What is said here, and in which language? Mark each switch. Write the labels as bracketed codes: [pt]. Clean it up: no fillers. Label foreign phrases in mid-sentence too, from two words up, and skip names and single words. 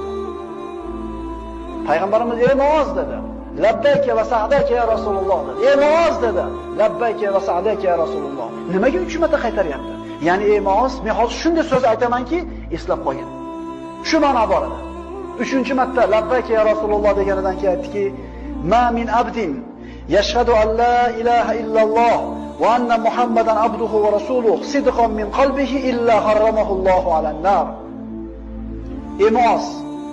[uz] Payg'ambarimiz "Ey Muoz" dedi. [ar] "لبيك وسعديك يا رسول الله" dedi. [uz] "Ey Muoz" dedi. [ar] "لبيك وسعديك يا رسول الله." [uz] Nimaga 3 marta qaytaryapti? Ya'ni "Ey Muoz, men hozir shunday so'z aytamanki, eslab qo'ying." Shu ma'no bor edi. 3-marta [ar] "لبيك يا رسول الله" [uz] deganidan keyin aytdiki, [ar] "ما من عبد يشهد أن لا إله إلا الله وأن محمدا عبده ورسوله صدقا من قلبه إلا حرمه الله على النار." [uz] Ey Muoz,